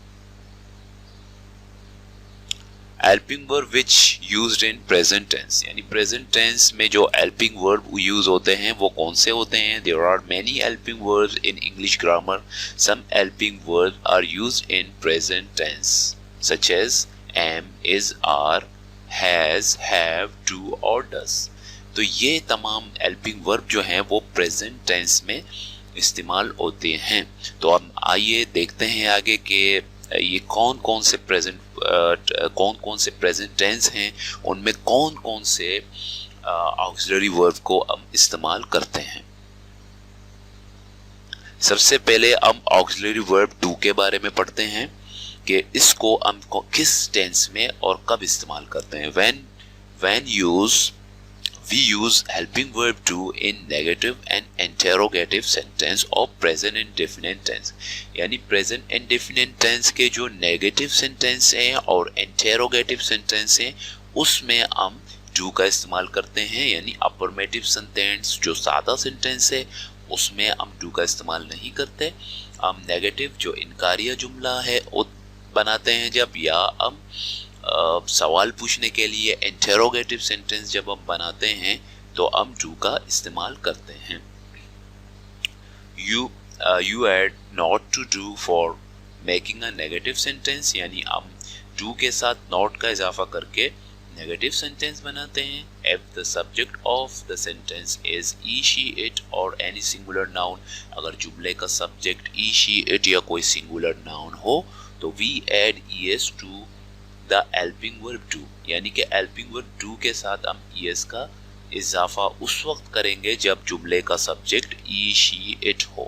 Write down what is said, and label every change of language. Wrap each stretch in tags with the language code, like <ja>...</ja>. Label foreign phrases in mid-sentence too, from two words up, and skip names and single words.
<en>helping verb which used in present tense,</en> <hi>यानी</hi> <en>present tense</en> <hi>में जो</hi> <en>helping verb</en> <hi>यूज होते हैं वो कौन से होते हैं?</hi> <en>there are many helping verbs in English grammar, some helping verbs are used in present tense such as am, is, are, has, have, do and does.</en> <hi>तो ये तमाम</hi> <en>helping verb</en> <hi>जो हैं वो</hi> <en>present tense</en> <hi>में इस्तेमाल होते हैं। तो अब आइए देखते हैं आगे कि ये कौन कौन से</hi> <en>present tense</en> <hi>हैं, उनमें कौन कौन से</hi> <en>auxiliary verb</en> <hi>को हम इस्तेमाल करते हैं। सबसे पहले हम</hi> <en>auxiliary verb do</en> <hi>के बारे में पढ़ते हैं। कि इसको हम किस टेंस में और कब इस्तेमाल करते हैं।</hi> <en>when we use helping verb to in negative and interrogative sentence or present indefinite tense।</en> <hi>यानी</hi> <en>present indefinite tense</en> <hi>के जो</hi> <en>negative sentence</en> <hi>हैं और</hi> <en>interrogative sentence</en> <hi>हैं उसमें हम do का इस्तेमाल करते हैं। यानी</hi> <en>affirmative sentence</en> <hi>जो सादा sentence है उसमें हम do का इस्तेमाल नहीं करते। हम negative जो इनकारिया जुमला है वो बनाते हैं जब, या हम सवाल पूछने के लिए</hi> <en>interrogative sentence</en> <hi>जब हम बनाते हैं तो हम डू का इस्तेमाल करते हैं।</hi> <en>you add not to do for making a negative sentence,</en> <hi>यानी हम डू के साथ नॉट का इजाफा करके</hi> <en>negative sentence</en> <hi>बनाते हैं।</hi> <en>if the subject of the sentence is he she it or any singular noun,</en> <hi>अगर जुमले का</hi> <en>subject he she it</en> <hi>या कोई</hi> <en>singular noun</en> <hi>हो तो</hi> <en>we add es to the helping verb do,</en> <hi>यानी कि</hi> <en>helping verb do</en> <hi>के साथ हम es का इजाफा उस वक्त करेंगे जब जुमले का</hi> <en>subject he she it</en> <hi>हो।</hi>